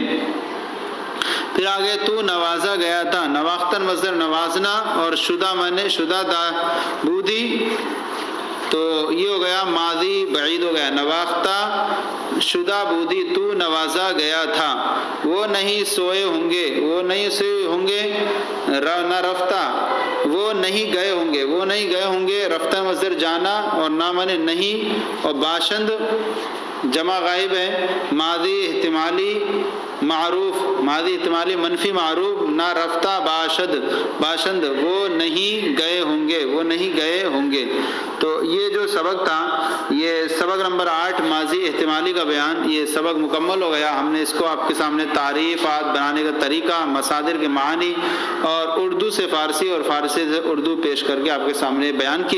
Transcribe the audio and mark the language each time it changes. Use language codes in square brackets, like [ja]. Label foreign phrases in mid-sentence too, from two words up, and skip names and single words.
[ur] پھر آگے تو نوازا گیا تھا، نواختن مصدر نوازنا، اور شدہ مانے [fa] شدہ بودی، [ur] تو یہ ہو گیا ماضی بعید ہو گیا، [fa] نواختہ شدہ بودی [ur] تو نوازا گیا تھا۔ وہ نہیں سوئے ہوں گے، وہ نہیں سوئے ہوں گے، [fa] نہ رفتہ، [ur] وہ نہیں گئے ہوں گے، وہ نہیں گئے ہوں گے، رفتہ مصدر جانا، اور نہ مانے نہیں، اور باشند جمع غائب ہے، ماضی احتمالی معروف، ماضی احتمالی منفی معروف، [fa] نہ رفتہ باشد باشند، [ur] وہ نہیں گئے ہوں گے، وہ نہیں گئے ہوں گے۔ تو یہ جو سبق تھا، یہ سبق نمبر 8 ماضی احتمالی کا بیان، یہ سبق مکمل ہو گیا۔ ہم نے اس کو آپ کے سامنے تعریفات بنانے کا طریقہ، مصادر کے معانی، اور اردو سے فارسی اور فارسی سے اردو پیش کر کے آپ کے سامنے بیان کی۔